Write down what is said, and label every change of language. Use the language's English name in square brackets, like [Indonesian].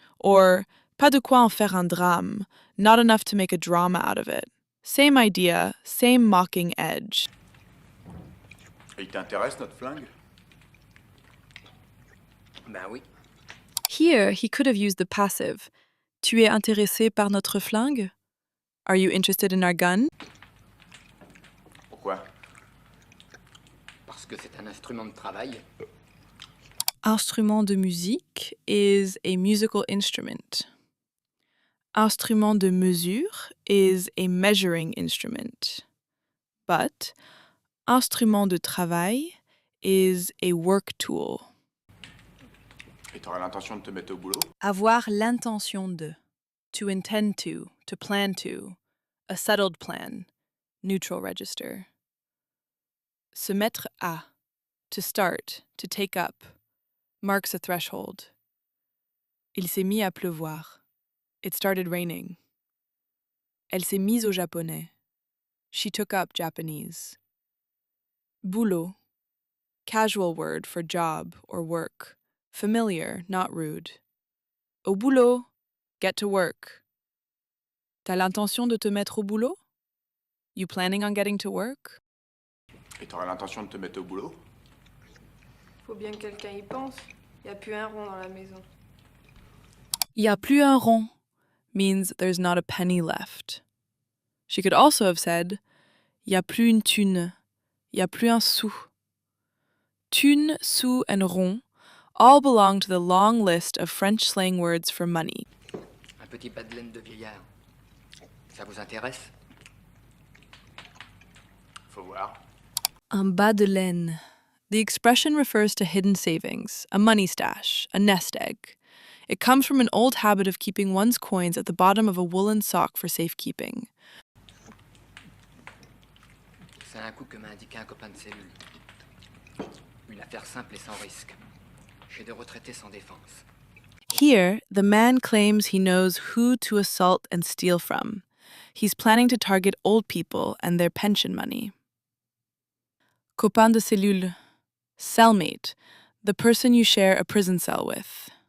[English] Or, [French] pas de quoi en faire un drame, [English] not enough to make a drama out of it. Same idea, same mocking edge. [French] Et il t'intéresse notre flingue? Ben oui. [English] Here, he could have used the passive. [French] Tu es intéressé par notre flingue? [English] Are you interested in our gun? [French] Pourquoi? Parce que c'est un instrument de travail. [English] Instrument de musique is a musical instrument. Instrument de mesure is a measuring instrument. But instrument de travail is a work tool. [French] Et t'aurais l'intention de te mettre au boulot? [English] Avoir l'intention de. To intend to plan to. A settled plan. Neutral register. Se mettre à. To start, to take up. Marks a threshold. [French] Il s'est mis à pleuvoir. [English] It started raining. [French] Elle s'est mise au japonais. [English] She took up Japanese. Boulot. Casual word for job or work. Familiar, not rude. Au boulot. Get to work. [French] T'as l'intention de te mettre au boulot? [English] You planning on getting to work? [French] Et t'aurais l'intention de te mettre au boulot? Faut bien que quelqu'un y pense. Y a plus un rond dans la maison. [English] Y a plus un rond means there's not a penny left. She could also have said, [French] y a plus une thune, y a plus un sou. [English] Thune, sou, and rond all belong to the long list of French slang words for money. [French] Un petit bas de laine de vieillard. Ça vous intéresse? Faut voir. Un bas de laine. [English] The expression refers to hidden savings, a money stash, a nest egg. It comes from an old habit of keeping one's coins at the bottom of a woolen sock for safekeeping. [French] C'est un coup que m'a indiqué un copain de cellule. Une affaire simple et sans risque. J'ai des retraités sans défense. [English] Here, the man claims he knows who to assault and steal from. He's planning to target old people and their pension money. Copain de cellule. Cellmate, the person you share a prison cell with.